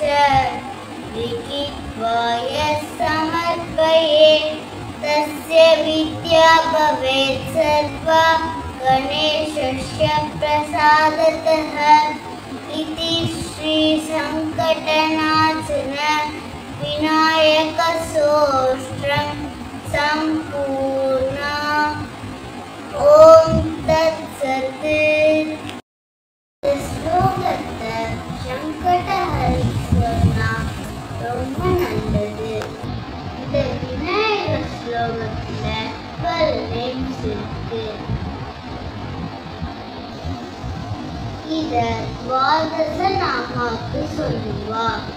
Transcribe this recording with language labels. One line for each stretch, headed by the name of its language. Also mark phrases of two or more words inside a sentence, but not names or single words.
Sanskrit: लिखित्वा यः समर्पयेत् तस्य विद्या भवेत् सर्वा गणेशस्य प्रसादतः इति श्री संकटनाशन विनायक स्तोत्रं संपूर्ण. ओम तत्सत्.
Tamil: ஸ்லோகத்தை சங்கடஹரி சொன்னா ரொம்ப நல்லது. இந்த விநாயகர் ஸ்லோகத்துல 12 நேம்ஸ் இருக்கு. இத துவாதச நாமாக்கு சொல்லுவா.